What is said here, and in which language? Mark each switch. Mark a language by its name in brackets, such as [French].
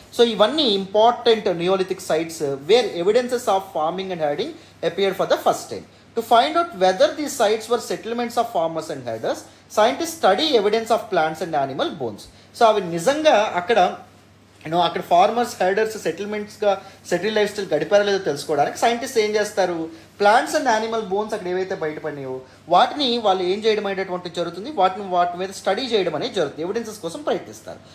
[English] So ఇవన్నీ important neolithic sites where evidences of farming and herding appeared for the first time. To find out whether these sites were settlements of farmers and herders, scientists study evidence of plants and animal bones. [Telugu] So అవి నిజంగా అక్కడ అక్కడ farmers, హెర్డర్స్ సెటిల్మెంట్స్గా settle life style గడిపారో లేదో తెలుసుకోవడానికి scientist ఏం చేస్తారు, plants and animal bones అక్కడ ఏవైతే బయటపడినాయో వాటిని వాళ్ళు ఏం చేయడం అనేటువంటి జరుగుతుంది, వాటి మీద స్టడీ చేయడం అనేది జరుగుతుంది, ఎవిడెన్సెస్ కోసం ప్రయత్నిస్తారు.